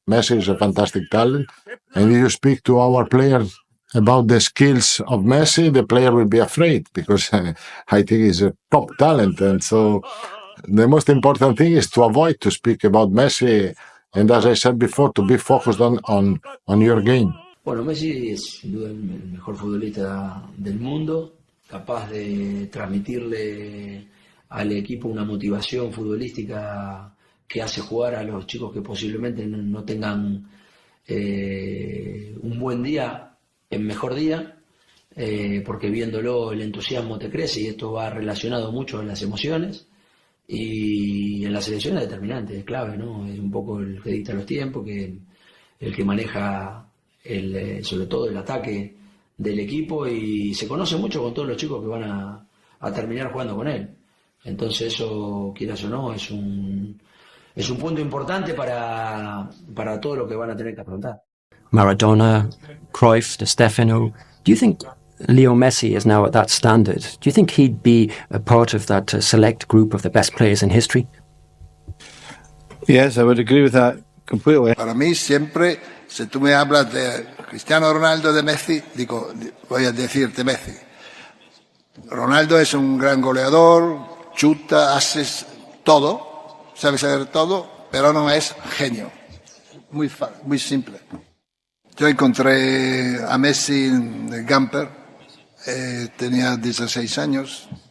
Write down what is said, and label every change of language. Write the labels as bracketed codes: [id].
[en] Messi is a fantastic talent. And if you speak to our players about the skills of Messi, the player will be afraid because I think he's a top talent. And so the most important thing is to avoid to speak about Messi. And as I said before, to be focused on your game. [es] Bueno, Messi es sin duda el mejor futbolista del mundo, capaz de transmitirle al equipo una motivación futbolística que hace jugar a los chicos que posiblemente no tengan un buen día en mejor día, porque viéndolo el entusiasmo te crece y esto va relacionado mucho en las emociones. Y en la selección es determinante, es clave, ¿no? Es un poco el que dicta los tiempos, que el que maneja sobre todo el ataque del equipo y se conoce mucho con todos los chicos que van a terminar jugando con él. Entonces eso, quieras o no, es un punto importante para todo lo que van a tener que afrontar. [en] Maradona, Cruyff, Di Stefano. Do you think Leo Messi is now at that standard? Do you think he'd be a part of that select group of the best players in history? Yes, I would agree with that completely. [es] Para mí siempre, si tú me hablas de Cristiano Ronaldo, de Messi, voy a decirte Messi. Ronaldo es un gran goleador, chuta, hace todo, sabe hacer todo, pero no es genio. Muy simple. Yo encontré a Messi en el camper, tenía 16 años.